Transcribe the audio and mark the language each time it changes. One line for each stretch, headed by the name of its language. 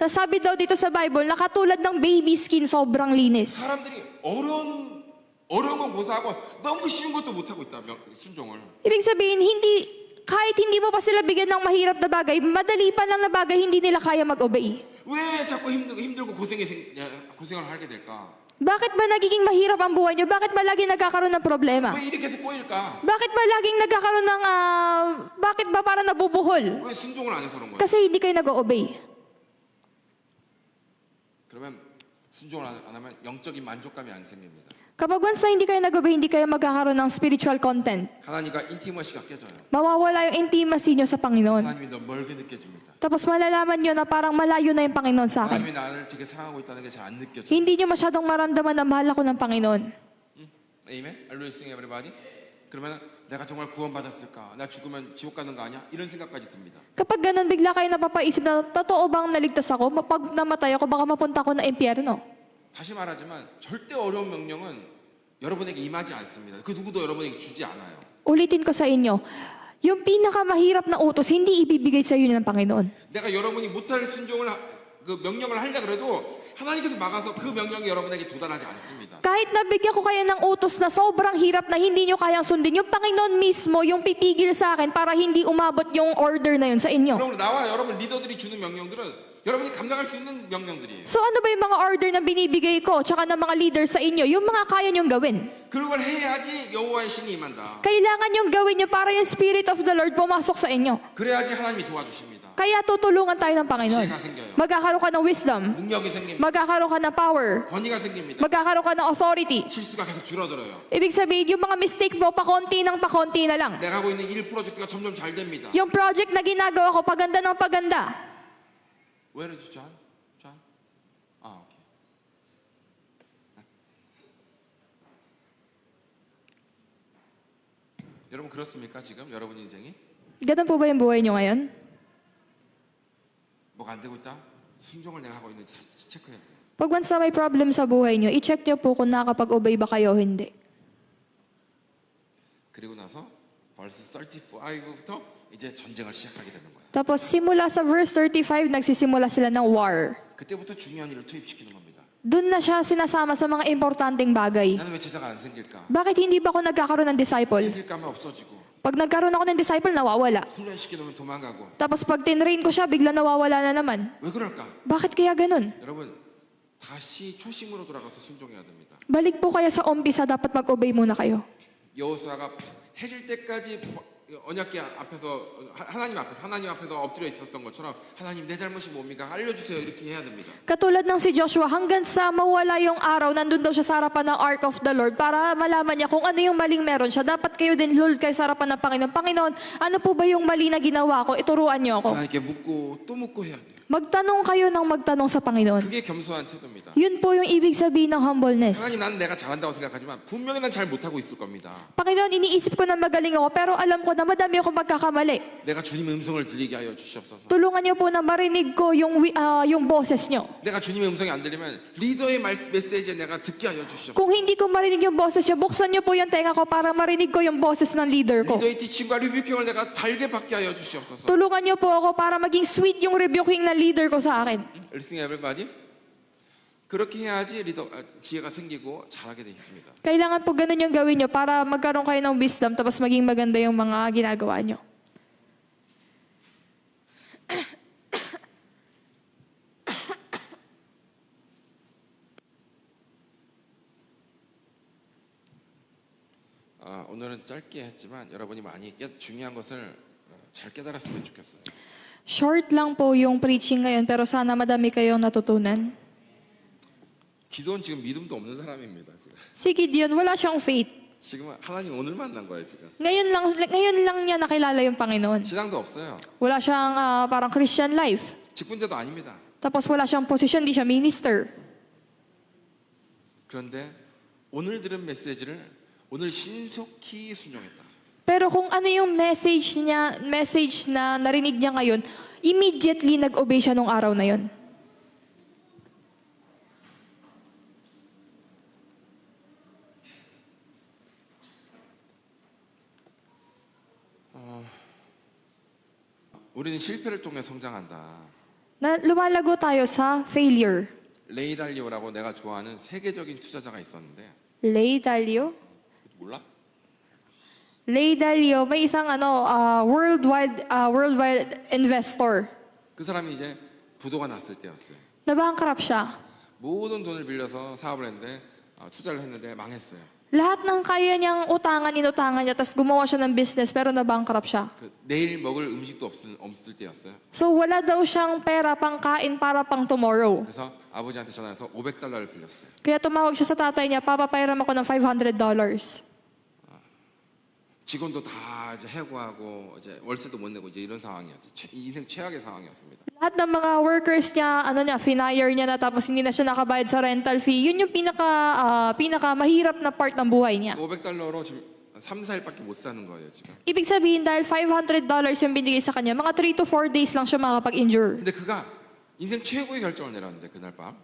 Filipino: Sabi daw dito sa Bible, nakatulad ng baby skin, sobrang linis.
Korean: 사람들이 어려운 건 고사하고 너무 쉬운 것도 못 하고 있다. 순종을.
Filipino: Ibig sabihin, kahit hindi mo pa sila bigyan ng mahirap na bagay, madali pa lang na bagay, hindi nila kaya mag-obey.
Korean: 왜 자꾸 힘들고 고생을 하게 될까?
Filipino: Bakit ba nagiging mahirap ang buhay niyo? Bakit ba lagi nagkakaroon ng problema?
Korean: 왜 이렇게 계속 꼬일까?
Filipino: Bakit ba laging nagkakaroon ng, bakit ba parang nabubuhol?
Korean: 왜 순종을 안 해서 그런 거야?
Filipino: Kasi hindi kayo nag-obey.
Korean: 그러면 순종을 안 하면 영적인 만족감이 안 생깁니다.
Filipino: Kapag once na hindi kayo nag-obey, hindi kayo magkakaroon ng spiritual content.
Korean: 하나님과 인티머시가 깨져요.
Filipino: Mawawala yung intimacy niyo sa Panginoon.
Korean: 하나님이 너 멀게 느껴집니다.
Filipino: Tapos malalaman niyo na parang malayo na yung Panginoon sa akin.
Korean: 하나님이 나를 되게 사랑하고 있다는 게 잘 안 느껴져.
Filipino: Hindi niyo masyadong maramdaman na mahal ako ng Panginoon.
English: Amen? Are you listening, everybody?
Korean: 그러면 내가 정말 구원받았을까? 나 죽으면 지옥 가는 거 아니야? 이런 생각까지 듭니다.
Filipino: Kapag ganun, bigla kayo napapaisip na, totoo bang naligtas ako? Pag namatay ako, baka mapunta ako na impyerno.
Korean: 다시 말하지만 절대 어려운 명령은 여러분에게 임하지 않습니다. 그 누구도 여러분에게 주지 않아요.
Filipino: Ulitin ko sa inyo, yung pinakamahirap na utos, hindi ibibigay sa iyo ng Panginoon.
Korean: 내가 여러분이 못할 순종을 그 명령을 하려 그래도 하나님께서 막아서 그 명령이 여러분에게 도달하지 않습니다.
Filipino: Kahit nabigyan ko kayo ng utos na sobrang hirap na hindi nyo kayang sundin, yung Panginoon mismo yung pipigil sa akin para hindi umabot yung order na yun sa inyo.
Korean: 그럼 나와 여러분 리더들이 주는 명령들은 여러분이 감당할 수 있는 명령들이에요.
Filipino: So ano ba yung mga order na binibigay ko tsaka ng mga leader sa inyo? Yung mga kaya nyong gawin.
Korean: 그걸 해야지 여호와의 신이 임한다.
Filipino: Kailangan yung gawin nyo para yung Spirit of the Lord pumasok sa inyo.
Korean: 그래야지 하나님이 도와주십니다.
Filipino: Kaya tutulungan tayo ng Panginoon.
Korean: 지혜가 생겨요.
Filipino: Magkakaroon ka ng wisdom.
Korean: 능력이 생깁니다.
Filipino: Magkakaroon ka ng power.
Korean: 권위가 생깁니다.
Filipino: Magkakaroon ka ng authority.
Korean: 실수가 계속 줄어들어요.
Filipino: Ibig sabihin, yung mga mistake mo, pakonti na lang.
Korean: 내가 하고 있는 일 프로젝트가 점점 잘 됩니다.
Filipino: Yung project na ginagawa ko, paganda ng paganda.
English: Where is John? John?
Korean: 오케이. 여러분 그렇습니까 지금 여러분 인생이
Filipino: Ganun po ba yung buhay nyo ngayon?
Korean: 뭐가 안 되고 있다? 순종을 내가 하고 있는지 체크해야 돼.
Filipino: Pag once na may problem sa buhay nyo, i-check nyo po kung nakakapag-obey ba kayo o hindi.
Korean: 그리고 나서 verse 35부터 이제 전쟁을 시작하게 되는 거야.
Filipino: Tapos simula sa verse 35, nagsisimula sila ng war.
Korean: 그때부터 중요한 일을 투입시키는 겁니다.
Filipino: Doon na siya sinasama sa mga importanteng bagay.
Korean: 나는 왜 제자가 안 생길까?
Filipino: Bakit hindi ba ako nagkakaroon ng disciple?
Korean: 생길까 하면 없어지고
Filipino: Pag nagkaroon ako ng disciple, nawawala.
Korean: 훈련시키면 도망가고
Filipino: Tapos pag tinrain ko siya, bigla nawawala na naman.
Korean: 왜 그럴까?
Filipino: Bakit kaya ganun?
Korean: 여러분 다시 초심으로 돌아가서 순종해야 됩니다.
Filipino: Balik po kayo sa umpisa, dapat mag-obey muna kayo.
Korean: 여호수아가 해질 때까지 언약궤 앞에서 하나님 앞에서 엎드려 있었던 것처럼 하나님 내 잘못이 뭡니까? 알려주세요. 이렇게 해야 됩니다.
Filipino: Katulad ng si Joshua, hanggang sa mawala yung araw, nandun daw siya sa harapan ng Ark of the Lord para malaman niya kung ano yung maling meron siya. Dapat kayo din, Lord, kayo sa harapan ng Panginoon. Panginoon, ano po ba yung mali na ginawa ko? Ituruan niyo ako.
Korean: 하나님께 묻고 또 묻고 해야 돼요.
Filipino: Magtanong kayo ng magtanong sa Panginoon.
Korean: 그게 겸손한 태도입니다.
Filipino: Yun po yung ibig sabihin ng humbleness.
Korean: 하나님 나는 내가 잘한다고 생각하지만 분명히 난 잘 못하고 있을 겁니다.
Filipino: Panginoon, iniisip ko na magaling ako, pero alam ko na madami akong pagkakamali.
Korean: 내가 주님의 음성을 들리게 하여 주시옵소서.
Filipino: Tulungan niyo po na marinig ko yung boses niyo.
Korean: 내가 주님의 음성이 안 들리면 리더의 메시지에 내가 듣게 하여 주시옵소서.
Filipino: Kung hindi ko marinig yung boses niyo, buksan niyo po yung tenga ko para marinig ko yung boses ng leader ko.
Korean: 리더의 티칭과 리뷰킹을 내가 달게 받게 하여 주시옵소서.
Filipino: Tulungan niyo po ako para maging sweet yung rebuking ng leader ko sa akin.
English: Listening everybody?
Korean: 그렇게 해야지 지혜가 생기고 잘하게 돼 있습니다.
Filipino: Kailangan po ganun yung gawin niyo para magkaroon kayo ng wisdom tapos maging maganda yung mga ginagawa niyo.
Korean: 오늘은 짧게 했지만 여러분이 많이 중요한 것을 잘 깨달았으면 좋겠어요.
Filipino: Short lang po yung preaching ngayon pero sana madami kayong natutunan.
Korean: 기도는 지금 믿음도 없는 사람입니다. 지금.
Filipino: Si Gideon, wala siyang faith.
Korean: 지금은 하나님 오늘 만난 거예요. 지금.
Filipino: Ngayon lang niya nakilala yung Panginoon.
Korean: 신앙도 없어요.
Filipino: Wala siyang parang Christian life.
Korean: 직분자도 아닙니다.
Filipino: Tapos wala siyang position, di siya minister.
Korean: 그런데 오늘 들은 메시지를 오늘 신속히 순종했다.
Filipino: Pero kung ano yung message na narinig niya ngayon, immediately nag-obey siya nung araw na yon.
Korean: 우리는 실패를 통해 성장한다.
Filipino: Na lumalago tayo sa failure.
Korean: 레이 달리오라고 내가 좋아하는 세계적인 투자자가 있었는데 Lay Dalio? 몰라?
Filipino: Lay Dalio, may isang worldwide investor.
Korean: 그 사람이 이제 부도가 났을 때였어요.
Filipino: Nabankrupt siya.
Korean: 모든 돈을 빌려서 사업을 했는데 투자를 했는데 망했어요.
Filipino: Lahat ng kaya niyang inutangan niya, tapos gumawa siya ng business, pero nabankrupt siya.
Korean: 내일 먹을 음식도 없을 때였어요.
Filipino: So wala daw siyang pera pang kain para pang tomorrow.
Korean: 그래서 아버지한테 전화해서 $500를 빌렸어요.
Filipino: Kaya tumawag siya sa tatay niya, papapairam ako ng $500.
Korean: 직원도 다 이제 해고하고 이제 월세도 못 내고 이제 이런 상황이었죠. 인생 최악의 상황이었습니다.
Filipino: Lahat ng mga workers niya, finire niya na tapos hindi na siya nakabayad sa rental fee. Yun yung pinaka mahirap na part ng buhay niya.
Korean: $500로 지금 3, 4일밖에 못 사는 거예요, 지금.
Filipino: Ibig sabihin, dahil $500 yung binigay sa kanya, mga 3 to 4 days lang siya makapag-injure.
Korean: 근데 그가 인생 최고의 결정을 내렸는데 그날 밤